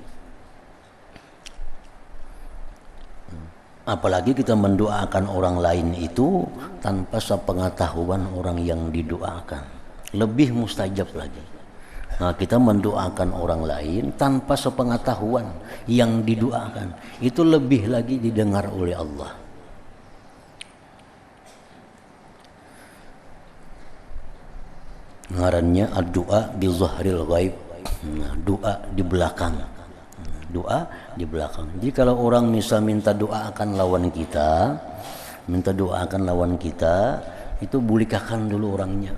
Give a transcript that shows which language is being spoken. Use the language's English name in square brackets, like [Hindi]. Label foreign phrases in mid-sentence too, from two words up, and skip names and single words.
[Indonesian] Apalagi kita mendoakan orang lain itu tanpa sepengetahuan orang yang didoakan, lebih mustajab lagi. Nah, kita mendoakan orang lain tanpa sepengetahuan yang didoakan, itu lebih lagi didengar oleh Allah. [Arabic] Ngarannya الدعاء بظهر الغيب. [Indonesian] Nah, doa di belakang. Doa di belakang. Jadi kalau orang misal minta doa akan lawan kita, itu bulikahkan dulu orangnya.